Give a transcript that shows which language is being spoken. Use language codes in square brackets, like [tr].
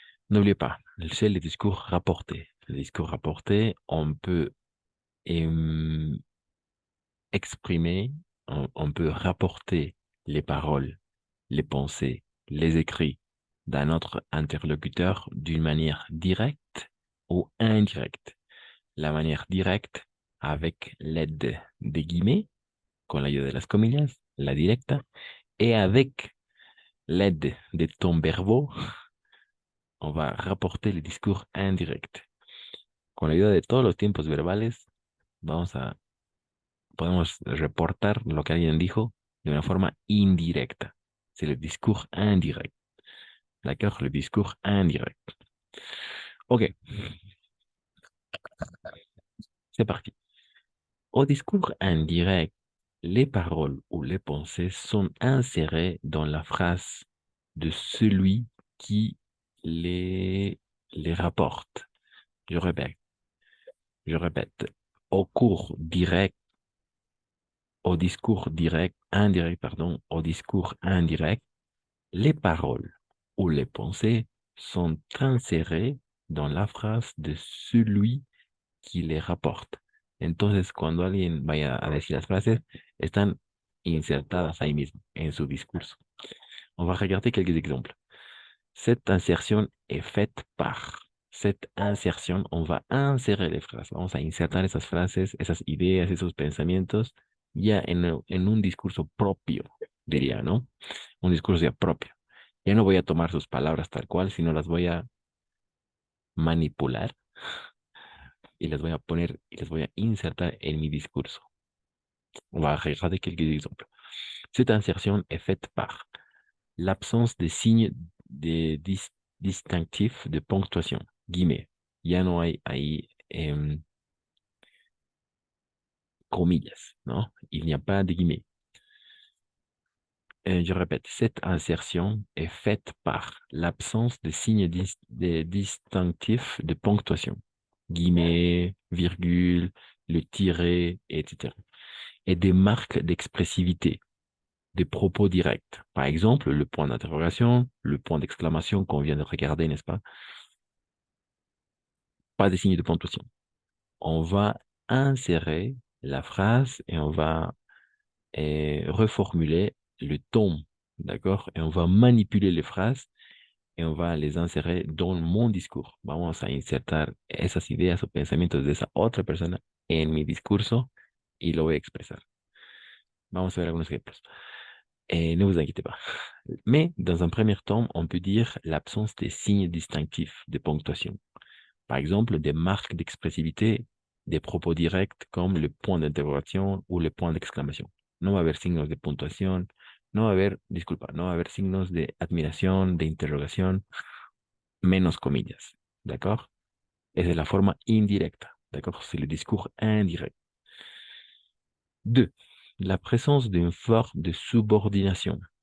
[fr] N'oubliez pas, c'est les discours rapportés. Les discours rapportés, on peut euh, exprimer, on peut rapporter les paroles, les pensées, les écrits d'un autre interlocuteur d'une manière directe ou indirecte. La manière directe avec l'aide des guillemets, [es] con la ayuda de las comillas, la directa, [fr] et avec l'aide des tons verbaux, on va rapporter les discours indirects. [es] Con la ayuda de todos los tiempos verbales, podemos reportar lo que alguien dijo de una forma indirecta. [fr] C'est le discours indirect. D'accord? Le discours indirect. Ok, c'est parti. Au discours indirect, les paroles ou les pensées sont insérées dans la phrase de celui qui les rapporte. Je répète, je répète. Au cours direct, au discours direct, indirect, pardon, au discours indirect, les paroles ou les pensées sont insérées dans la phrase de celui qui les rapporte. [es] Entonces, cuando alguien vaya a decir las frases, están insertadas ahí mismo, en su discurso. [fr] On va regarder quelques exemples. Cette insertion est faite par. Cette insertion, on va insérer les phrases. [es] Vamos a insertar esas frases, esas ideas, esos pensamientos ya en un discurso propio, diría, ¿no? Un discurso ya propio. Ya no voy a tomar sus palabras tal cual, sino las voy a manipular y las voy a poner y las voy a insertar en mi discurso. [fr] On va regarder quelques exemples. Cette insertion est faite par l'absence de signes distinctifs de ponctuation, guillemets. [es] Ya no hay ahí comillas, ¿no? [fr] Il n'y a pas de guillemets. Je répète, cette insertion est faite par l'absence de signes distinctifs de ponctuation, guillemets, virgule, le tiret, etc. Et des marques d'expressivité, des propos directs. Par exemple, le point d'interrogation, le point d'exclamation qu'on vient de regarder, n'est-ce pas? Pas de signes de ponctuation. On va insérer la phrase et on va reformuler le ton, d'accord? Et on va manipuler les phrases et on va les insérer dans mon discours. [es] Vamos a insertar esas ideas o pensamientos de esa otra persona en mi discurso y lo voy a expresar. Vamos a ver algunos ejemplos. [fr] Ne vous inquiétez pas. Mais dans un premier temps, on peut dire l'absence des signes distinctifs de ponctuation. Par exemple, des marques d'expressivité, des propos directs comme le point d'interrogation ou le point d'exclamation. [es] No va a haber signos de puntuación, no va a haber, disculpa, no va a haber signos de admiración, de interrogación, menos comillas. [fr] D'accord? Et c'est la forme indirecte. D'accord? C'est le discours indirect. 2. La présence d'une forme de subordination.